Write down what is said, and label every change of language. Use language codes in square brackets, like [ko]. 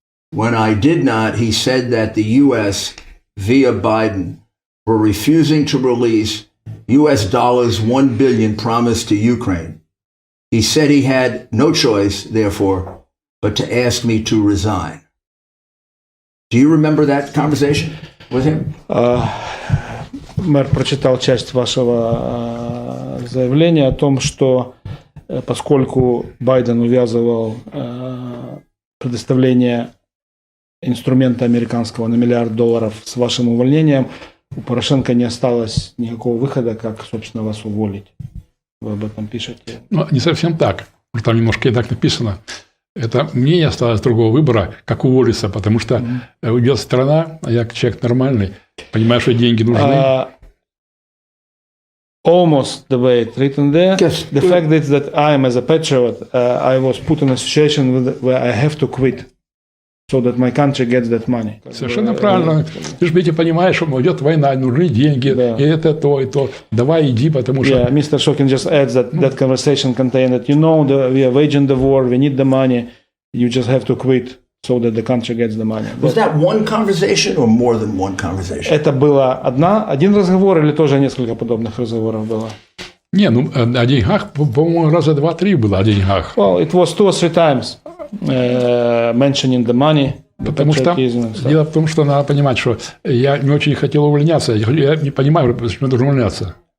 [en] When I did not, he said that the U.S., via Biden, were refusing to release U.S. dollars $1 billion promised to Ukraine. He said he had no choice, therefore, but to ask me to resign. Do you remember that conversation with him? [ru] Мэр прочитал часть вашего заявления о том, что поскольку Байден увязывал предоставление инструмента американского на $1 миллиард с вашим увольнением, у Порошенко не осталось никакого выхода, как, собственно, вас уволить. Вы об этом пишете? Ну, не совсем так. Там немножко и так написано. Это мне не осталось другого выбора, как уволиться, потому что уйдет страна, а я человек нормальный, понимаю, что деньги нужны. [en] Almost the way it's written there. Yes. The fact is that I am, as a patriot, I was put in a situation where I have to quit so that my country gets that money. [ru] Совершенно правильно. Ты же ведь понимаешь, что идет война, нужны деньги, и это то, и то. Давай иди, потому что... [en] Yeah, Mr. Shokin just adds that that conversation contained that, we are waging the war, we need the money, you just have to quit so that the country gets the money. Was that one conversation or more than one conversation? [ru] Это было один разговор или тоже несколько подобных разговоров было? Не, ну, о деньгах, по-моему, раза 2-3 было о деньгах. [en] Well, it was 2 or 3 times mentioning the money. [ru] Потому что дело в том, что надо понимать, что я не очень хотел увольняться. Я не понимаю, почему я должен увольняться.